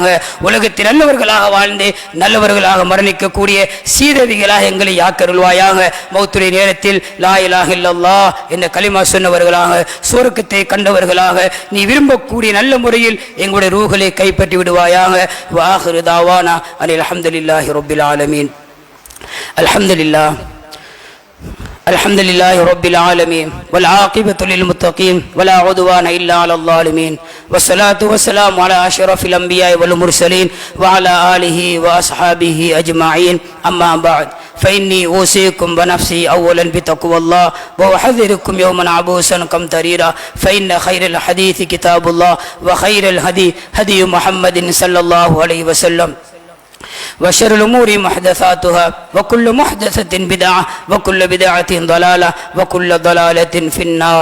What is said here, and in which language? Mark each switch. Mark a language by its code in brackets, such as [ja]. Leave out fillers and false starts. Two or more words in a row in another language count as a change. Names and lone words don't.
[ta] உலகத்தில் நல்லவர்களாக வாழ்ந்து நல்லவர்களாக மரணிக்கக்கூடிய சீதவிகளாக எங்களை ஆக்கருள்வாயாக. மௌத்துடைய நேரத்தில் [ar] لا إله إلا الله [ta] என்ற கலிமா சொன்னவர்களாக, சுவர்க்கத்தை கண்டவர்களாக, நீ விரும்பக்கூடிய நல்ல முறையில் எங்களுடைய ரூஹ்களை கைப்பற்றி விடுவாயாக. [ar] وآخر دعوانا أن الحمد لله رب العالمين. அல்ஹம்துலில்லாஹ் الحمد لله رب العالمين والعاقبة للمتقين ولا عدوان إلا على الظالمين والصلاة والسلام على أشرف الأنبياء والمرسلين وعلى آله وأصحابه أجمعين. أما بعد فإني أوصيكم بنفسي أولا بتقوى الله وأحذركم يوما عبوسا قمطريرا فإن خير الحديث كتاب الله وخير الهدي هدي محمد صلى الله عليه وسلم وشر الأمور محدثاتها وكل محدثة بدعة وكل بدعة ضلالة وكل ضلالة في النار.